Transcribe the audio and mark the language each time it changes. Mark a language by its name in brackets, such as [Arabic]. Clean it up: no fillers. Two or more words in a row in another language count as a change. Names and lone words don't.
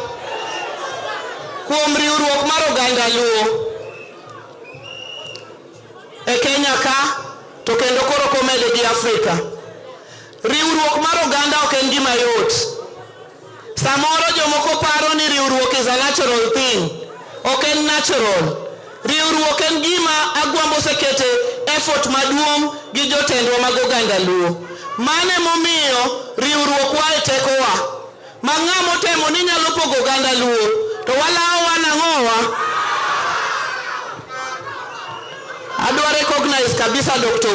[Luo (Kenya and Tanzania)] kuom riwruok mar oganda Luo e Kenya ka to kendo koro komede gi Afrika riwruok mar oganda ok en gima yot samoro jomoko paro ni riwruok [English] is a natural thing [Luo (Kenya and Tanzania)] ok en natural riwruok en gima agwambo sekete effort maduong' gi jotendwa mag oganda Luo mane momiyo riwruok wa e tekowa ma ng'amo temo ni nyalo pogo oganda Luo to walawa nang'owa adwa recognize kabisa Dr.